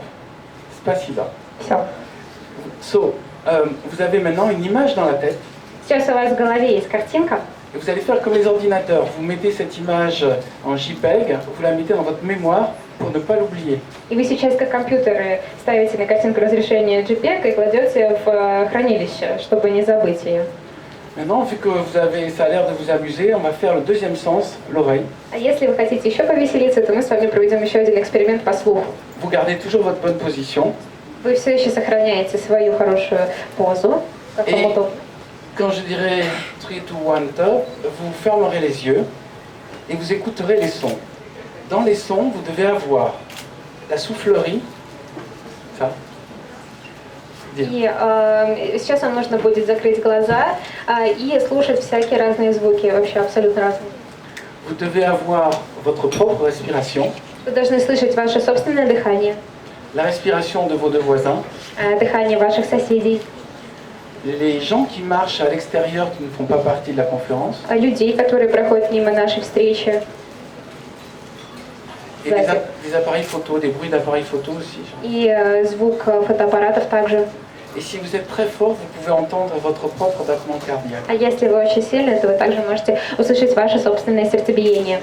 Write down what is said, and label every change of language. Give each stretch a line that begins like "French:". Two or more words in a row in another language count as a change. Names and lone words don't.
Russian: Спасибо. Все.
French: So, vous avez maintenant une image dans la tête.
Russian: Сейчас у вас в голове есть картинка.
French: Et vous allez faire comme les ordinateurs. Vous mettez cette image en JPEG, vous la mettez dans votre mémoire pour ne pas l'oublier.
Russian: И вы сейчас, как компьютеры, ставите на картинку разрешение JPEG и кладете в хранилище, чтобы не забыть ее.
French: Maintenant, vu que ça a l'air de vous amuser, on va faire le deuxième sens, l'oreille.
Russian: А если вы хотите еще повеселиться, то мы с вами проведем еще один эксперимент по слуху.
French: Vous gardez toujours votre bonne position.
Russian: Вы все еще сохраняете свою хорошую позу, как вам удобно.
French: Quand je dirai 3, 2, 1, top, vous fermerez les yeux et vous écouterez les sons. Dans les sons, vous devez avoir la soufflerie, ça.
Russian: И сейчас вам нужно будет закрыть глаза и слушать всякие разные звуки, вообще абсолютно разные.
French: Vous devez avoir votre propre respiration.
Russian: Вы должны слышать ваше собственное дыхание.
French: La respiration de vos deux voisins.
Russian: Дыхание ваших соседей.
French: Les gens qui marchent à l'extérieur qui ne font pas partie de la conférence.
Russian: Людей, которые проходят мимо нашей встречи.
French: Et des appareils photo, des bruits d'appareils photo aussi.
Russian: И звук фотоаппаратов также.
French: Et si vous êtes très fort, vous pouvez entendre votre propre battement cardiaque.
Russian: А если вы очень сильны, то вы также можете услышать ваше собственное сердцебиение.